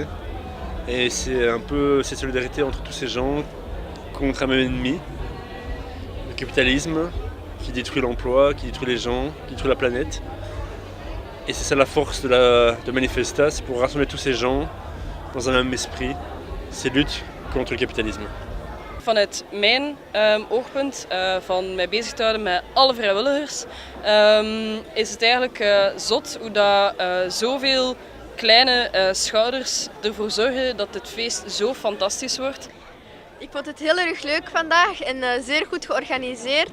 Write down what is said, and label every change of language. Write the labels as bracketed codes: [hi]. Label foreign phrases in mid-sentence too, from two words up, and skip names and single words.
[fr] Et c'est un peu cette solidarité entre tous ces gens contre un même ennemi, le capitalisme qui détruit l'emploi, qui détruit les gens, qui détruit la planète. Et c'est ça la force de Manifiesta, c'est pour rassembler tous ces gens dans un même esprit, ces luttes contre le kapitalisme. [nl] Vanuit mijn oogpunt van mij bezig te houden met alle vrijwilligers is het eigenlijk zot hoe dat zoveel kleine schouders ervoor zorgen dat dit feest zo fantastisch wordt. Ik vond het heel erg leuk vandaag en zeer goed georganiseerd.